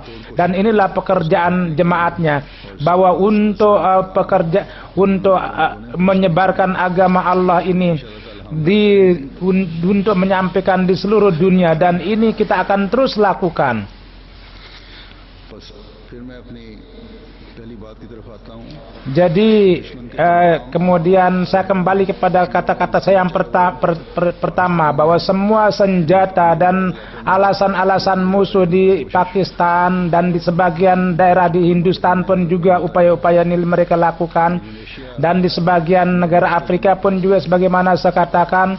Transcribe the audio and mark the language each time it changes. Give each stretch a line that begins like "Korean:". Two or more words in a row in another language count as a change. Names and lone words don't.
Indonesian: Dan inilah pekerjaan jemaatnya, bahwa untuk menyebarkan agama Allah ini untuk menyampaikan di seluruh dunia, dan ini kita akan terus lakukan.
Hindi: फिर मैं अपनी पहली बात की तरफ आता हूँ।
Indonesian: Jadi kemudian saya kembali kepada kata-kata saya yang pertama, bahwa semua senjata dan alasan-alasan musuh di Pakistan dan di sebagian daerah di Hindustan pun juga upaya-upaya ini mereka lakukan, dan di sebagian negara Afrika pun juga sebagaimana saya katakan.